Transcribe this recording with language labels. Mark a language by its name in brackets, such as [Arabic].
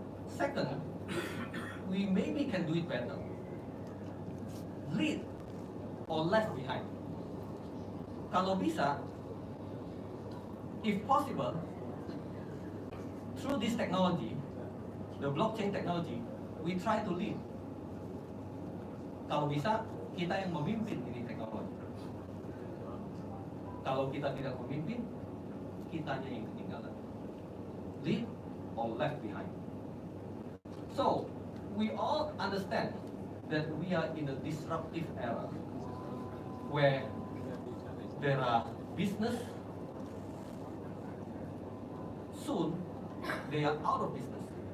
[English] Second, we maybe can do it better. Lead or left behind. [Indonesian] Kalau bisa, [English] if possible, through this technology, the blockchain technology, we try to lead. [Indonesian] Kalau bisa, kita yang memimpin ini teknologi. Kalau kita tidak memimpin, kitanya yang ketinggalan. [English] Lead or left behind. So, we all understand that we are in a disruptive era where there are business, soon they are out of business.